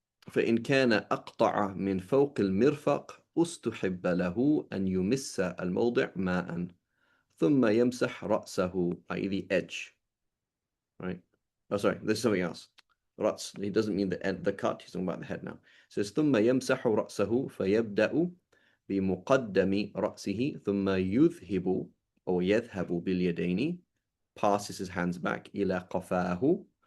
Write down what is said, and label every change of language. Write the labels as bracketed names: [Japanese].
[Arabic] فإن كان أقطع من فوق المرفق استحب له أن يمس الموضع ماء ثم يمسح رأسه, i.e. [English] the edge. Right? Oh, sorry, this is something else. رأس, he doesn't mean the cut, he's talking about the head now. [Arabic] It says ثم يمسح رأسه فيبدأ بمقدم رأسه ثم يذهب باليدين, [English] passes his hands back [Arabic] إلى قفاه